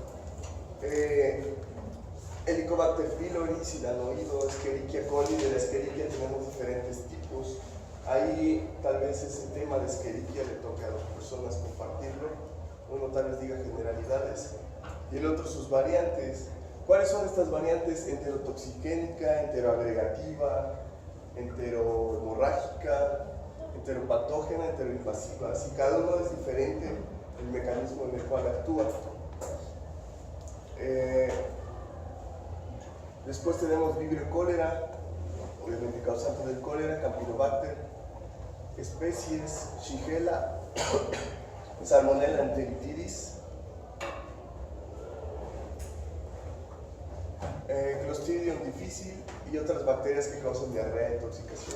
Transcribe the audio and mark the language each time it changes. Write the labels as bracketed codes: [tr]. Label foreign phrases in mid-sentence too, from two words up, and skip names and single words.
[es] Helicobacter pylori, silanoido, Escherichia coli. De la Escherichia tenemos diferentes tipos. Ahí tal vez ese tema de Escherichia le toque a dos personas compartirlo. Uno tal vez diga generalidades y el otro sus variantes. ¿Cuáles son estas variantes? Enterotoxigénica, enteroagregativa, enterohemorrágica, enteropatógena, enteroinvasiva. Así cada uno es diferente el mecanismo en el cual actúa. Después tenemos Vibrio cólera, obviamente causante del cólera, Campylobacter, especies, Shigella, Salmonella enteritidis, Clostridium difficile y otras bacterias que causan diarrea, intoxicación.